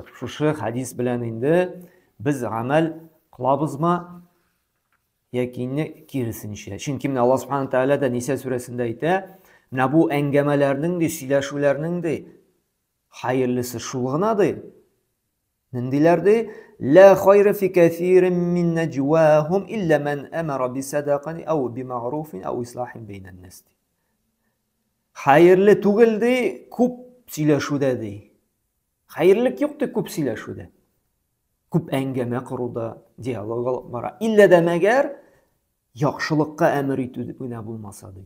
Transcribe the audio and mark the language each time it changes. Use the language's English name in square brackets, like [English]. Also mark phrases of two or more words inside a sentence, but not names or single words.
[Tatar] Шушы хадис белән инде без гамәл кылабызмы? Яки киресенчә. Чөнки менә [Arabic] الله سبحانه تعالى [Tatar] дә Ниса сүрәсендә әйтә, менә бу әңгәмәләрнең дә, сөйләшүләрнең дә хайырлысы шул гына ди. Ниндиләр ди? [Arabic] لا خير في كافرين من نجواهم إلا من أمر بصدقة أو بمعروف أو إصلاح بين الناس. [Tatar] Хайырлы түгел ди, күп сөйләшүдә ди. Хайырлык юк ди күп сөйләшүдә. Күп әңгәмә коруда, диалог алып бара. Илля дә мәгәр яхшылыкка әмер итү генә булмаса ди.